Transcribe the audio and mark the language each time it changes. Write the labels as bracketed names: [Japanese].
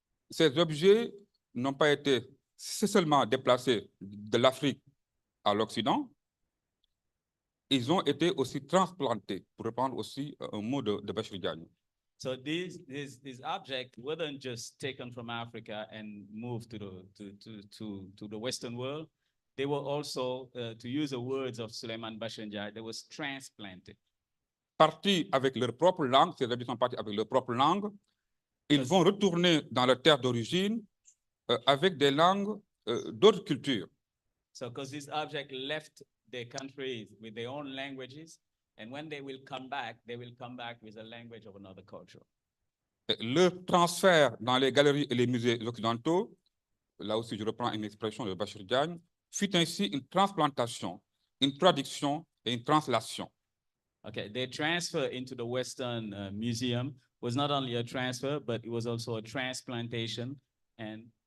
[French] Ces objets n'ont pas été seulement déplacés de l'Afrique à l'Occident, ils ont été aussi transplantés, pour reprendre aussi un mot de Bachir Diagne. [English] So these objects weren't just taken from Africa and moved to the Western world. They were also, to use the words of Suleiman Bachir Diagne, they were transplanted. [French] Partis avec leur propre langue, ces objets sont partis avec leur propre langue, ils vont retourner dans leur terre d'origine avec des langues d'autres cultures. [English] So, because these objects left their countries with their own languages, and when they will come back with a language of another culture. [French] Le transfert dans les galeries et les musées occidentaux, là aussi je reprends une expression de Bachir Diagne, fut ainsi une transplantation, une traduction et une translation. [English] Okay, their transfer into the Western Museum was not only a transfer, but it was also a transplantation and